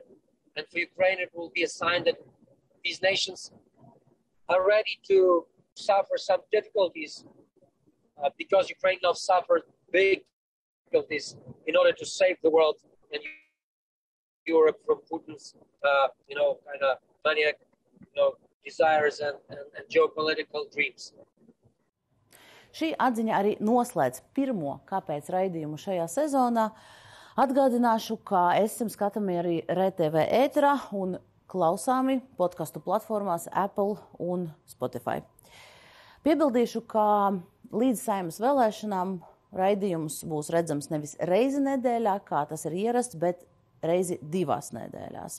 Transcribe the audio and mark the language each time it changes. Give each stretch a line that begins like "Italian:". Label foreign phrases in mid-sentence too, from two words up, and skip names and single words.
English: And for Ukraine, it will be a sign that these nations are ready to suffer some difficulties because Ukraine now suffered big difficulties in order to save the world and Europe from Putin's, kind of maniac, desires and geopolitical dreams.
Latvian: Šī atziņa arī noslēdz pirmo Kāpēc raidījumu šajā sezonā. Atgādināšu, ka esam skatāmi arī RTV ēterā un klausāmi podcastu platformās Apple un Spotify. Piebildīšu, ka līdz Saeimas vēlēšanām raidījums būs redzams nevis reizi nedēļā, kā tas ir ierasts, bet reizi 2 nedēļās.